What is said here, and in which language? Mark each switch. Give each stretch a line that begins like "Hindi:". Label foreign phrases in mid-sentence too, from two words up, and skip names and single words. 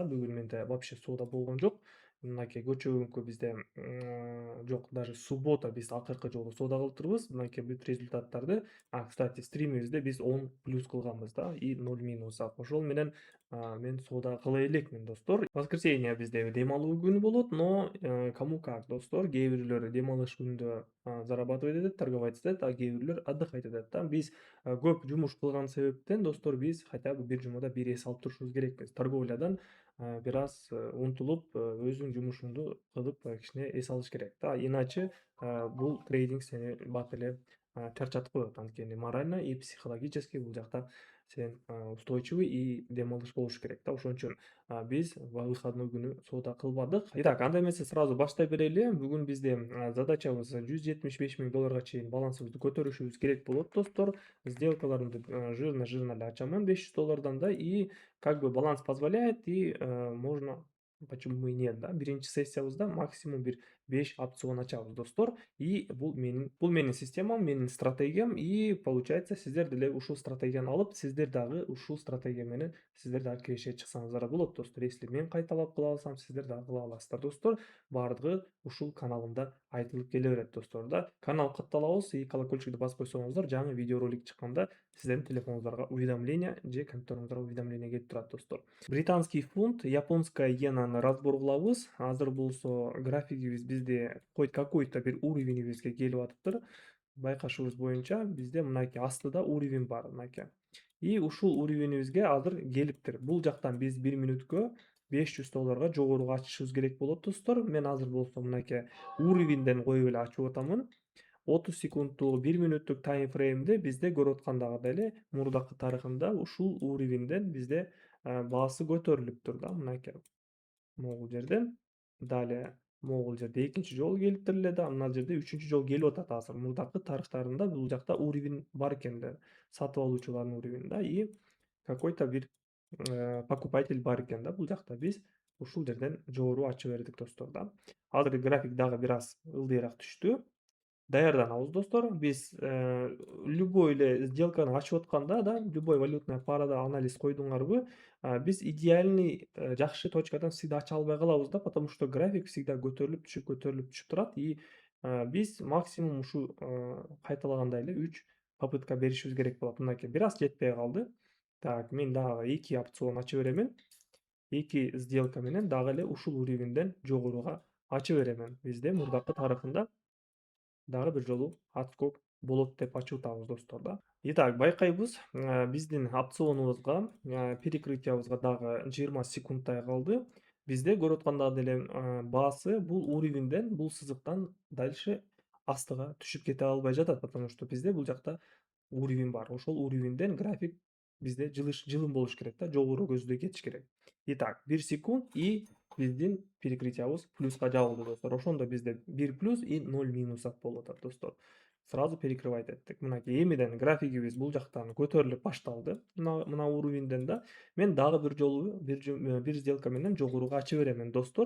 Kyrgyz: Бүгүн менде вообще соода болгон жок. Мынакей көчөгүнкү бизде жок,
Russian: даже суббота
Kyrgyz: биз акыркы жолу соода кылыптырбыз. Мынакей бүт результаттарды. Кстати, стримибизде биз 10 плюс кылганбыз да, и 0 минус. Ошол менен мен соода кыла элекмин, достор. Воскресенье bizde dем алуу күнү болот,
Russian: но кому как,
Kyrgyz: достор. Кээ бирлер дем алыш күнүндө зарабатывать этет, торговать этет, а кээ бирлер отдыхать этет да. Биз көп жумуш кылган себептен, достор, биз хотя бы бир жумада бир эс алып турушубуз керекпиз. Торговлядан бир аз умтулуп, өзүңүн жумушуңду кылып, кичине эс алыш керек да. Иначе бул трейдинг сени бат эле чарчатып коет, анткени
Russian: морально и психологически
Kyrgyz: бул жакта сен
Russian: устойчивый и
Kyrgyz: дем алыш болуш керек да. Ошон үчүн биз выходной күнү соода кылбадык. Итак, андай эмесе сразу баштай берели. Бүгүн бизде задачабыз $175 000 чейин балансыбызды көтөрүшүбүз керек болот, достор. Сделкаларымды жирно эле ачамын $500 да,
Russian: и как бы баланс позволяет, и можно, почему бы и нет,
Kyrgyz: да. Биринчи сессиябызда максимум бир 5 опцион ачабыз, достор. И бул менин системам, менин стратегиям,
Russian: и получается
Kyrgyz: сиздер деле ушул стратегияны алып, сиздер дагы ушул стратегия менен сиздер дагы киреше чыксаңыздар болот, достор. Если мен кайталап кыла алсам, сиздер дагы кыла аласыздар, достор. Баардыгы ушул каналымда айтылып келе берет, достор да. Канал катталабыз и колокольчикти басып койсоңуздар, жаңы видеоролик чыкканда сиздердин телефонуңуздарга уведомление же компьютериңуздарга уведомление келип турат, достор.
Russian: Британский фунт, японская
Kyrgyz: иенаны разбор кылабыз. Азыр болсо графигибиз бизде какой-то бир уровенибизге келип атыптыр. Байкашыбыз боюнча бизде мынакей астыда уровень бар, мынакей. И ушул уровенибизге азыр келиптир. Бул жактан биз 1 мүнөткө $500 жогоруга ачышыбыз керек болот, достор. Мен азыр болсо мынакей уровеньден коюп эле ачып атамын. 30 секунддук, 1 мүнөттүк таймфреймде бизде көрүп аткандагыдай эле мурдакы тарыхында ушул уровеньден бизде баасы көтөрүлүптүр да, мынакей. Могул жерден. Далее могул жерде экинчи жолу келиптир эле да, мына жерде үчүнчү жолу келип атат азыр. Мурдакы тарыхтарында бул жакта уровень бар экен да, сатып алуучулардын уровени да,
Russian: и какой-то
Kyrgyz: бир покупатель бар экен да бул жакта. Биз ушул жерден жогору ача бердик, достор да. Азыр график дагы бир аз ылдыйраак түштү. Даярданабыз, достор. Биз любой эле сделканы ачып атканда да,
Russian: любой валютная
Kyrgyz: парада анализ койдуңарбы, биз идеальный жакшы точкадан всегда ача албай калабыз да,
Russian: потому что график всегда
Kyrgyz: көтөрүлүп түшүп турат, и биз максимум ушу кайталагандай эле 3 попытка беришибиз керек болот. Мынакей бир аз жетпей калды. Так, мен дагы 2 опцион ача беремин. 2 сделка менен дагы эле ушул уровеньден жогоруга ача беремин. Бизде мурдакы тарыхында дагы бир жолу отскок болот деп ачып атабыз, достор да. Итак, байкайбыз, биздин опционубузга, перекрытиябызга дагы 20 секундтай калды. Бизде көрүп аткандагыдай деле баасы бул уровеньден, бул сызыктан дальше астыга түшүп кете албай жатат,
Russian: потому что
Kyrgyz: бизде бул жакта уровень бар. Ошол уровеньден график бизде жылым болуш керек да, жогору көздөй кетиш керек. Итак, 1 секунд, и биздин перекрытиябыз плюска жабылды, достор. Ошондо бизде 1 плюс и 0 минусат болуп атат, достор.
Russian: Сразу перекрывать
Kyrgyz: эттик. Мынакей эмеден графигибиз бул жактан көтөрүлүп башталды. Мына уровеньден да. Мен дагы бир жолу бир сделка менен жогоруга ача беремин, достор.